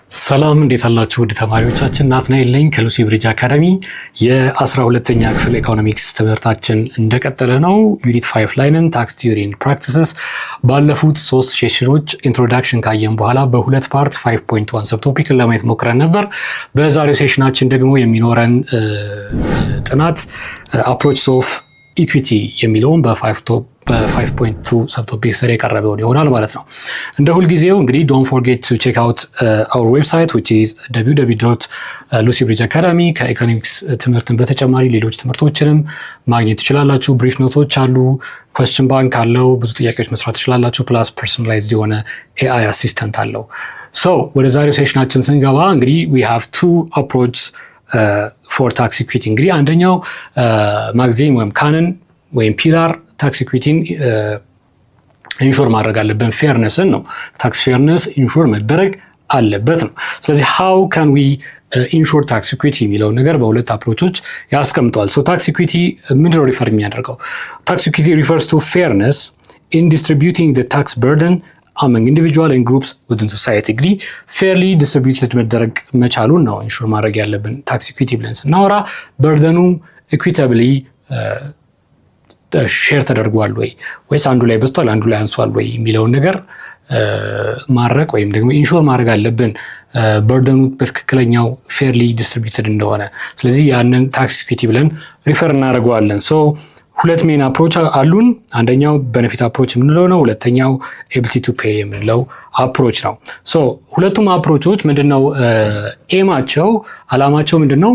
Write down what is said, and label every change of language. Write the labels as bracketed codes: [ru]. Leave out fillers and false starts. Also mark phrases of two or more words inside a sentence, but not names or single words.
[am] ሰላም እንዴት አላችሁ ወደ ተማሪዎቻችን ናትናኤል ነኝ ከሉሲ ብሪጅ አካዳሚ የ12ኛ ክፍል ኢኮኖሚክስ ትምህርታችን እንደቀጠለ ነው። ዩኒት 5 ላይ ነን። ታክስ ቲዮሪ ኤንድ ፕራክቲስስ ባለፉት 3 ሴሽኖች ኢንትሮዳክሽን ካየን በኋላ በሁለት ፓርት 5.1 ሰብ ቶፒክን ለማየት ሞክረን ነበር። በዛሬው ሴሽናችን ደግሞ የሚኖረን ጥናት [en] approaches of equity [am] የሚለውን በ5.2 ሰብቶፒክ ስር የቀረበው ይሆናል ማለት ነው። እንደ ሁልጊዜው እንግዲህ [en] don't forget to check out our website which is www.lucybridgeacademy [am] ከኢኮኖሚክስ ትምህርትን በተጨማሪ ሌሎች ትምህርቶችንም ማግኘት ትችላላችሁ። ብሪፍ ኖቶች አሉ፣ [en] question bank [am] አለው፣ ብዙ ጥያቄዎች መስራት ትችላላችሁ። ፕላስ personalized የሆነ [en] AI assistant [am] አለው። so ወደ ዛሬው ሴሽናችን ስንገባ እንግዲህ [en] we have two approaches for tax equity። [am] እንግዲህ አንደኛው ማግዚም ወይም ካነን ወይም ፒላር [en] tax equity [am] ኢንሹር ማድረግ አለብን። ፌርነስን ነው። [en] tax fairness [am] ኢንሹር መደረግ አለበት ነው። ስለዚህ [en] how can we ensure tax equity [am] የሚለው ነገር በሁለት አፕሮቾች ያስቀምጠዋል። [en] so tax equity [am] ምንድነው ሪፈር የሚያደርገው? [en] tax equity refers to fairness in distributing the tax burden among individual and groups within society። እንግዲህ fairly distributed [am] መደረግ መቻሉን ነው ኢንሹር ማድረግ ያለብን። [en] tax equity [am] ብለን ስናወራ [en] burden equitably [am] ሼር ተደርጓል ወይስ አንዱ ላይ በዝቷል አንዱ ላይ አንሷል ወይ የሚለውን ነገር ማረቅ ወይም ደግሞ ኢንሹር ማድረግ አለብን በርደኑ በትክክለኛው [en] fairly distributed [am] እንደሆነ። ስለዚህ ያንን [en] tax equity [am] ብለን ሪፈር እናደርገዋለን። ሶ ሁለት [en] main approach [am] አሉን። አንደኛው [en] benefit approach [am] የምንለው ነው። ሁለተኛው [en] ability to pay [am] የምንለው አፕሮች ነው። ሶ ሁለቱም አፕሮቾች ምንድነው ኤማቸው አላማቸው ምንድነው?